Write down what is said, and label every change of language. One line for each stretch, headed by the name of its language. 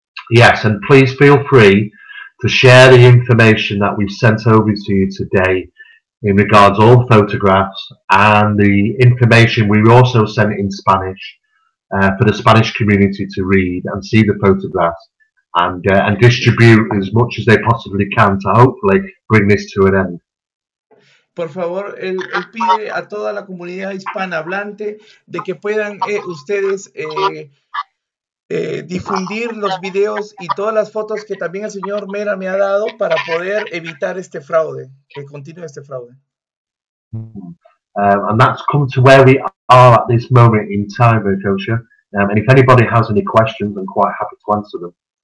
English: Yes, and please feel free to share the information that we've sent over to you today in regards to all photographs and the information we also sent in Spanish for the Spanish community to read and see the photographs and distribute as much as they possibly can to hopefully bring this to an end.
Spanish: Por favor, él pide a toda la comunidad hispanohablante de que puedan ustedes difundir los videos y todas las fotos que también el señor Mera me ha dado para poder evitar este fraude, que continúe este fraude.
English: And that's come to where we are at this moment in time, Kosha. And if anybody has any questions, I'm quite happy to answer them.